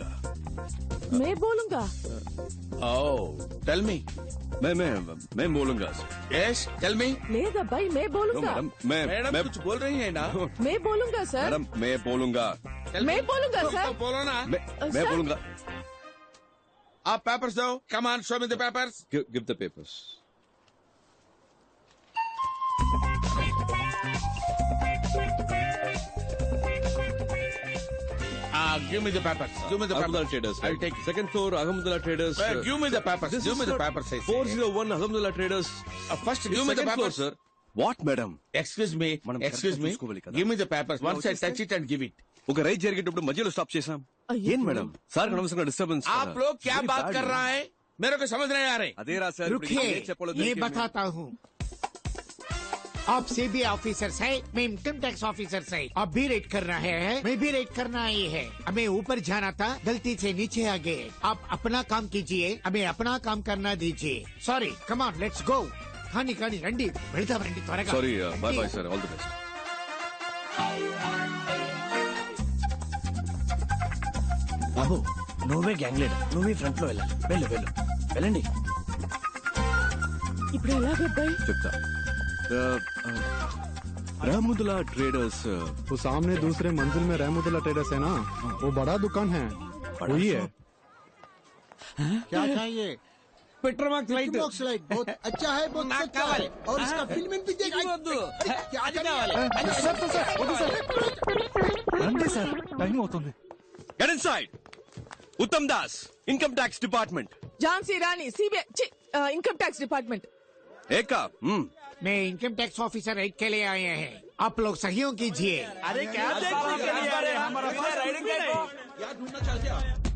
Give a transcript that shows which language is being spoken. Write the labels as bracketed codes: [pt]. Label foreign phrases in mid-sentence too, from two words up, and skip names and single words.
[hi] मैं बोलूंगा. [en] Oh, tell me. [hi] मैं बोलूंगा. [en] Yes, tell me. [hi] లేదబ్బాయి मैं बोलूंगा. मैडम कुछ बोल रही है ना? मैं बोलूंगा सर. मैडम मैं बोलूंगा. मैं बोलूंगा तो సార్. बोलो ना. मैं बोलूंगा. आप पेपर्स दो. [en] Come on, show me the papers. Give the papers. Give me the papers. Give me the Ahmedullah papers. Traders. I'll take it. Second floor, Ahmedullah Traders. Give me the papers. This Give is me the for papers. I say. 401 Ahmedullah Traders. First, give me the Second floor, papers. sir. What, madam? Excuse me. [te] మనం [en] Excuse [te] correct గా [en] me. [te] చూసుకోవాలి కదా. [en] Give me the papers. Once I touch it and give it. [te] ఒక రైడ్ జరిగేటప్పుడు మధ్యలో స్టాప్ చేసాం. అయ్యో. ఏం మేడం? సార్ అనవసరంగా డిస్టర్బెన్స్. [hi] आप लोग क्या बात कर रहा है? मेरे को समझ नहीं आ रहे. అదే రా సార్. रुकिए, ये बताता हूँ. आप सीबीआई ऑफिसर्स है, मैं [en] income tax officers [hi] है. आप भी रेड कर रहे हैं, मैं भी रेड करना ही है. हमें ऊपर जाना था, गलती से नीचे आ गए. आप अपना काम कीजिए, हमें अपना काम करना दीजिए. [en] Sorry, come on, let's go. [te] కానీ కానీ రండి, వెళ్దాం రండి త్వరగా. [en] Sorry, bye bye sir, all the best. [te] బాబు నువ్వే [en] gang leader, [te] నువ్వే ఫ్రంట్ లో వెళ్ళాలి. వెళ్ళండి. ఇప్పుడు ఎలాగబ్బాయి? చెప్తా. [hi] रहमुदुल्ला ट्रेडर्स, वो सामने दूसरे मंजिल में रहमुदुल्ला ट्रेडर्स है ना, वो बड़ा दुकान है, वही है. क्या चाहिए? पेट्रोमाक्स लाइट. बहुत अच्छा है, बहुत अच्छा है. और इसका फिल्म भी देखा. क्या [te] రండి సార్, టైం అవుతుంది. [en] Get inside. [hi] उत्तम दास, [en] income tax department. [te] ఝాన్సీ రాణి, [en] CBI income tax department. [hi] एका. मैं [en] income tax officer [hi] रेड के लिए आए हैं. आप लोग सहयोग कीजिए. अरे क्या ढूंढना चाहते हो?